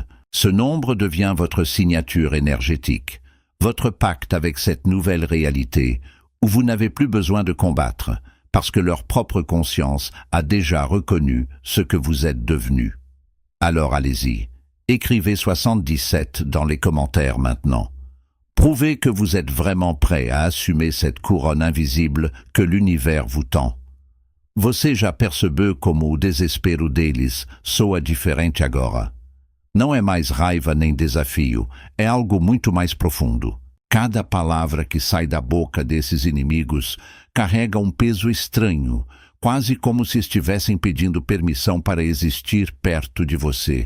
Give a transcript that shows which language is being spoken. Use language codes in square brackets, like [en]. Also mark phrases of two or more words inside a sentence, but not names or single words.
[fr] Ce nombre devient votre signature énergétique, votre pacte avec cette nouvelle réalité où vous n'avez plus besoin de combattre, parce que leur propre conscience a déjà reconnu ce que vous êtes devenu. Alors allez-y, écrivez 77 dans les commentaires maintenant. Prouvez que vous êtes vraiment prêt à assumer cette couronne invisible que l'univers vous tend. [pt] Você já percebeu como o desespero deles soa diferente agora? Não é mais raiva nem desafio, é algo muito mais profundo. Cada palavra que sai da boca desses inimigos carrega um peso estranho, quase como se estivessem pedindo permissão para existir perto de você.